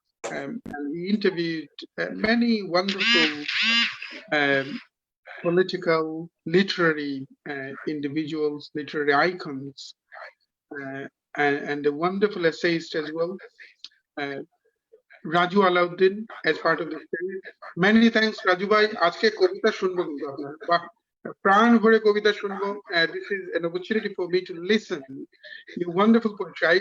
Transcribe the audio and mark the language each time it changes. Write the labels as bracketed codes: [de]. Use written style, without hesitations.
[en] And he interviewed many wonderful political, literary individuals, literary icons, and a wonderful essayist as well. Razu Alauddin as part of the series. Many thanks, Raju bhai. [bn] আজকে কবিতা শুনবো কিন্তু আপনার বাহ প্রাণ ভরে কবিতা শুনবো. [en] This is an opportunity for me to listen. Your wonderful poetry.